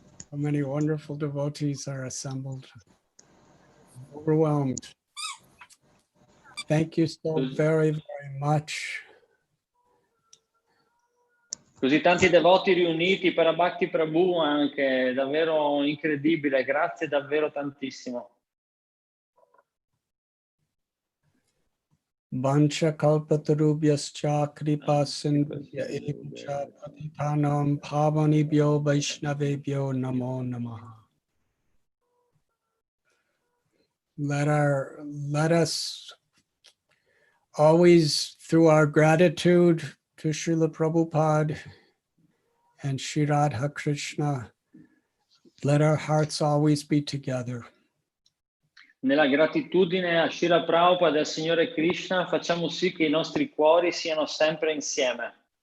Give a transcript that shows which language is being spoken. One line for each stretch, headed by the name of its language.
English: So many wonderful devotees are assembled. Overwhelmed. Thank you so very, very much.
Italian: Così tanti devoti riuniti, Parabhakti Prabhu anche, davvero incredibile. Grazie davvero tantissimo.
Sanskrit: Vancha kalpatarubhyascha kripa sindhya evcha patitanam pavanibhyo vaishnavebhyo namo namaha.
English: let us always, through our gratitude to Srila Prabhupada and Shri Radha Krishna, let our hearts always be together.
Italian: Nella gratitudine a Srila Prabhupada e al Signore Krishna, facciamo sì che i nostri cuori siano sempre insieme.